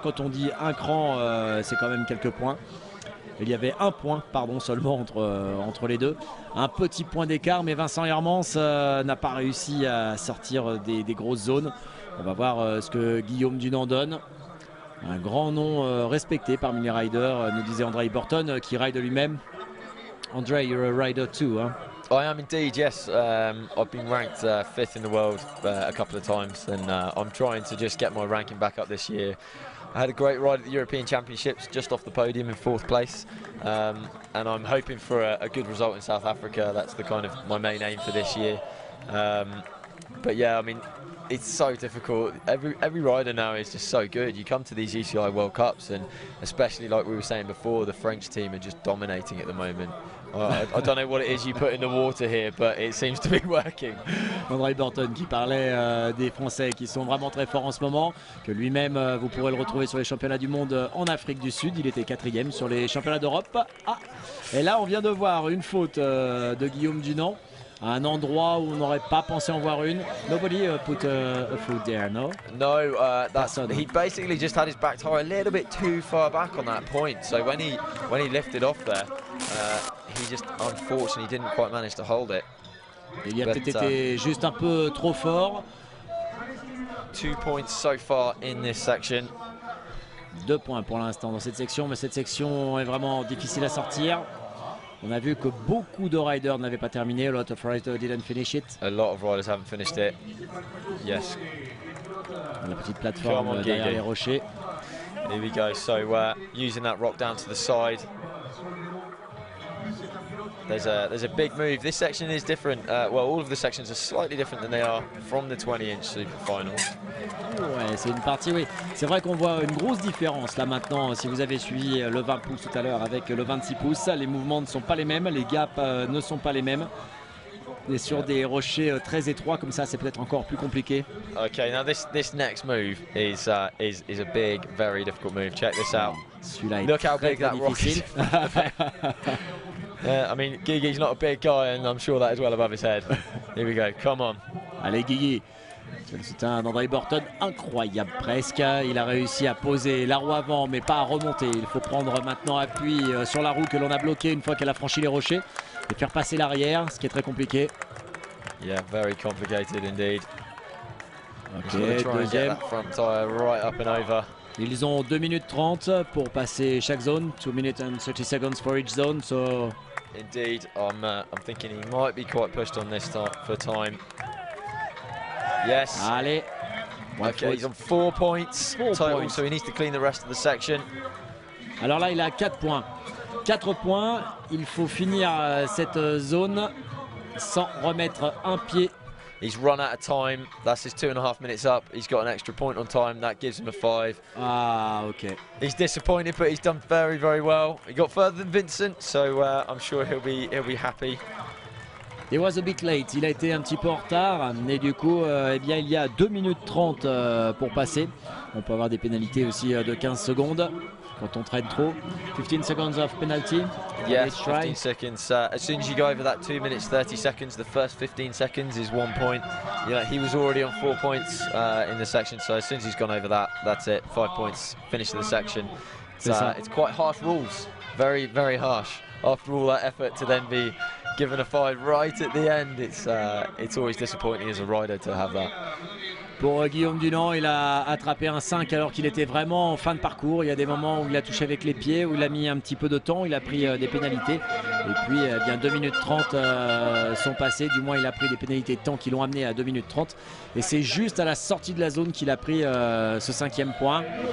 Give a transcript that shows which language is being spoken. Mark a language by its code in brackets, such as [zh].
[fr] Quand on dit un cran, c'est quand même quelques points. Il y avait un point, pardon, seulement entre les deux. Un petit point d'écart, mais Vincent Hermance n'a pas réussi à sortir des grosses zones. On va voir ce que Guillaume Dunant donne. Un grand nom respecté parmi les riders, nous disait André Burton, qui ride lui-même. [en] André, you're a rider too, huh? I am indeed, yes. I've been ranked 5th in the world a couple of times, and I'm trying to just get my ranking back up this year. I had a great ride at the European Championships, just off the podium in 4th place, and I'm hoping for a good result in South Africa. That's the kind of my main aim for this year. But yeah, I mean, it's so difficult. Every rider now is just so good. You come to these UCI World Cups, and especially like we were saying before, the French team are just dominating at the moment. I don't know what it is you put in the water here, but it seems to be working. [fr] André Burton qui parlait des Français qui sont vraiment très forts en ce moment, que lui-même vous pourrez le retrouver sur les championnats du monde en Afrique du Sud. Il était 4e sur les championnats d'Europe. Ah, et là on vient de voir une faute de Guillaume Dunant à un endroit où on n'aurait pas pensé en voir une. [en] Nobody put a foot there, no? No, he basically just had his back tire a little bit too far back on that point. So when he lifted off there, he just unfortunately didn't quite manage to hold it. [fr] Il a peut-être été juste un peu trop fort. [en] 2 points so far in this section. [fr] 2 points pour l'instant dans cette section, mais cette section est vraiment difficile à sortir. On a vu que beaucoup de riders n'avaient pas terminé. [en] A lot of riders didn't finish it. A lot of riders haven't finished it. Yes. [fr] La petite plateforme derrière les rochers. [en] Here we go. So using that rock down to the side. There's a big move. This section is different. Well, all of the sections are slightly different than they are from the 20-inch super final. [fr] Ouais, c'est une partie, oui. C'est vrai qu'on voit une grosse différence là maintenant. Si vous avez suivi le 20 pouces tout à l'heure avec le 26 pouces, les mouvements ne sont pas les mêmes, les gaps ne sont pas les mêmes. Et sur des rochers très étroits comme ça, c'est peut-être encore plus compliqué. [en] Okay, now this next move is a big, very difficult move. Check this out. [fr] Celui-là est [en] Look how [fr] très, [en] big that rock is. I mean, Gigi's not a big guy, and I'm sure that is well above his head. Here we go, come on. [fr] Allez, Guigui. C'est un André Burton incroyable presque. Il a réussi à poser la roue avant, mais pas à remonter. Il faut prendre maintenant appui sur la roue que l'on a bloquée une fois qu'elle a franchi les rochers et faire passer l'arrière, ce qui est très compliqué. [en] Yeah, very complicated indeed. [fr] Ok, deuxième. [en] Front tire right up and over. [fr] Ils ont 2 minutes 30 pour passer chaque zone. [en] 2 minutes and 30 seconds for each zone. So indeed, I'm thinking he might be quite pushed on this for time. Yes. [fr] Allez. [en] Okay, he's on 4 points total, so he needs to clean the rest of the section. [fr] Alors là, il a 4 points. 4 points. Il faut finir cette zone sans remettre un pied [en] He's run out of time. That's his 2.5 minutes up. He's got an extra point on time. That gives him a 5. Ah, ok. He's disappointed, but he's done very, very well. He got further than Vincent, so I'm sure he'll be happy. He was a bit late, [fr] il a été un petit peu en retard et du coup eh bien, il y a 2 minutes 30 pour passer. On peut avoir des pénalités aussi de 15 secondes quand on traîne trop. [en] 15 seconds of penalty. Yes, 15 seconds. As soon as you go over that 2 minutes 30 seconds, the first 15 seconds is 1 point. Yeah, he was already on 4 points in the section, so as soon as he's gone over that, that's it. 5 points, finish the section. It's quite harsh rules, very, very harsh. After all that effort to then be given a 5 right at the end, it's always disappointing as a rider to have that. [fr] Pour Guillaume Dunant, il a attrapé un 5 alors qu'il était vraiment en fin de parcours. Il y a des moments où il a touché avec les pieds, où il a mis un petit peu de temps, il a pris des pénalités. Et puis bien 2 minutes 30 sont passées, du moins il a pris des pénalités de temps qui l'ont amené à 2 minutes 30. Et c'est juste à la sortie de la zone qu'il a pris ce 5e point.